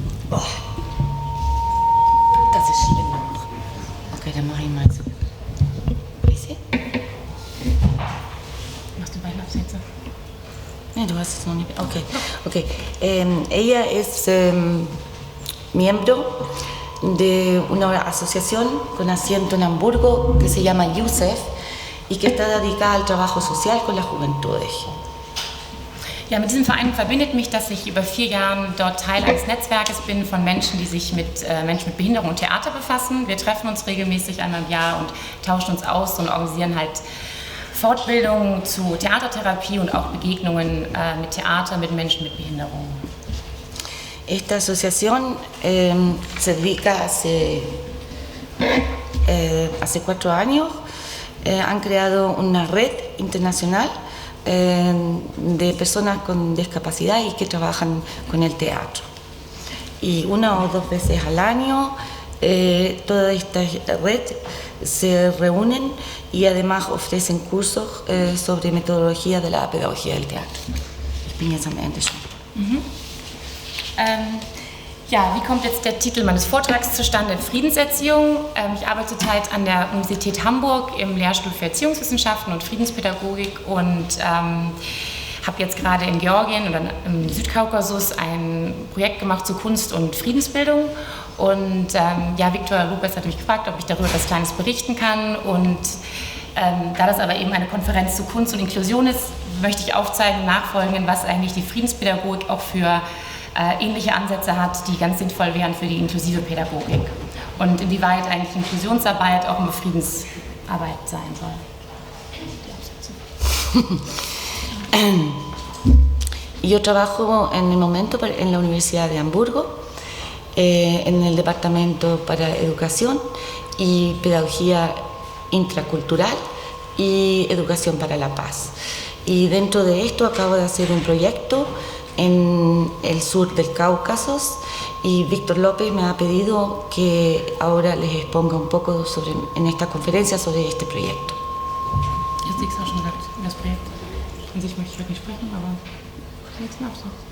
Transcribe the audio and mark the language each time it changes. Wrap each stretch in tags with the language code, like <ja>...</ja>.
<de>Oh. Das ist schlimmer noch. Okay, dann mache ich mal so.</de> <es>¿Sí?</es> <de>Machst du beide Absätze? Nee, du hast es noch nicht. Okay.</de> <es>Ella es miembro de una asociación con asiento en Hamburgo que se llama YUSEF y que está dedicada al trabajo social con las juventudes.</es> <de>Ja, mit diesem Verein verbindet mich, dass ich über 4 Jahre dort Teil eines Netzwerkes bin von Menschen, die sich mit Menschen mit Behinderung und Theater befassen. Wir treffen uns regelmäßig einmal im Jahr und tauschen uns aus und organisieren halt Fortbildungen zu Theatertherapie und auch Begegnungen mit Theater mit Menschen mit Behinderung.</de> <es>Esta asociación se dedica hace 4 años. Han creado una red internacional de personas con discapacidad y que trabajan con el teatro. Y 1 o 2 veces al año toda esta red se reúnen y además ofrecen cursos sobre metodología de la pedagogía del teatro.</es> <de>Ich bin jetzt am Ende schon. Ja, wie kommt jetzt der Titel meines Vortrags zustande? Friedenserziehung. Ich arbeite zurzeit an der Universität Hamburg im Lehrstuhl für Erziehungswissenschaften und Friedenspädagogik und habe jetzt gerade in Georgien oder im Südkaukasus ein Projekt gemacht zu Kunst und Friedensbildung. Und ja, Viktor Lopez hat mich gefragt, ob ich darüber etwas Kleines berichten kann. Und da das aber eben eine Konferenz zu Kunst und Inklusion ist, möchte ich aufzeigen und nachfolgen, was eigentlich die Friedenspädagogik auch für ähnliche Ansätze hat, die ganz sinnvoll wären für die inklusive Pädagogik. Und inwieweit eigentlich Inklusionsarbeit auch eine Friedensarbeit sein soll.</de> <es>Y yo trabajo en el momento en la Universidad de Hamburgo, en el Departamento para Educación y Pedagogía Intracultural y Educación para la Paz. Y dentro de esto acabo de hacer un proyecto en el sur del Cáucaso y Víctor López me ha pedido que ahora les exponga un poco en esta conferencia sobre este proyecto.</es> <de>Jetzt liegt es auch schon gesagt, das Projekt. An sich möchte ich heute nicht sprechen, aber jetzt noch so.</de>